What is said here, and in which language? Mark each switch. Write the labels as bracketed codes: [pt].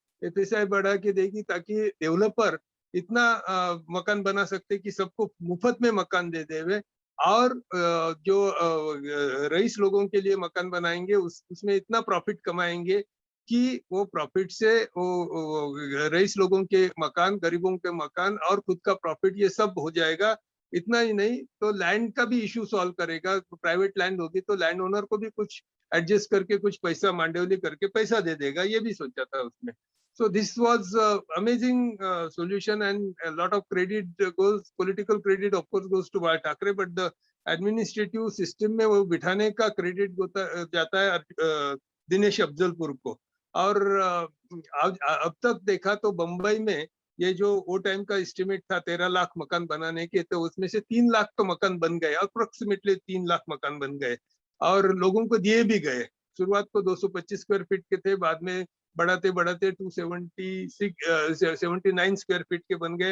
[hi] FSI बढ़ा के देगी ताकि डेवलपर इतना मकान बना सकते कि सबको मुफ्त में मकान दे देवे, और जो रईस लोगों के लिए मकान बनाएंगे उसमें इतना प्रॉफिट कमाएंगे कि वो प्रॉफिट से वो रईस लोगों के मकान, गरीबों के मकान और खुद का प्रॉफिट, ये सब हो जाएगा। इतना ही नहीं, तो लैंड का भी इशू सॉल्व करेगा। प्राइवेट लैंड होगी तो लैंड ओनर को भी कुछ एडजस्ट करके कुछ पैसा मांडवली करके पैसा दे देगा, ये भी सोचा था उसने। [en] So this was amazing solution, and a lot of credit goes, political credit of course goes to Bal Thackeray, but the administrative system [hi] में वो बिठाने का क्रेडिट जाता है दिनेश अफजलपुर को। और अब तक देखा तो बम्बई में ये जो वो टाइम का एस्टिमेट था 13 लाख मकान बनाने के, तो उसमें से 3 लाख तो मकान बन गए, अप्रोक्सीमेटली 3 लाख मकान बन गए और लोगों को दिए भी गए। शुरुआत को 225 स्क्वायर फीट के थे, बाद में बढ़ाते बढ़ाते 279 स्क्वायर फीट के बन गए।